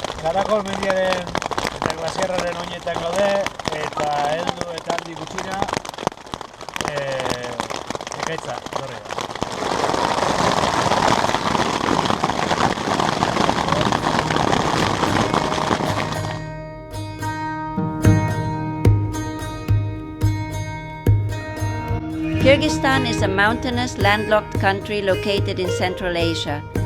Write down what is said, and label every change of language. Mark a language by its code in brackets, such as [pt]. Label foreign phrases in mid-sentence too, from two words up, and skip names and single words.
[eu] Karakol mendiaren eta glazierraren oinetan gaude eta heldu eta aldi gutxira ekaitza etorri da. [en] Kyrgyzstan is a mountainous, landlocked country located in Central Asia.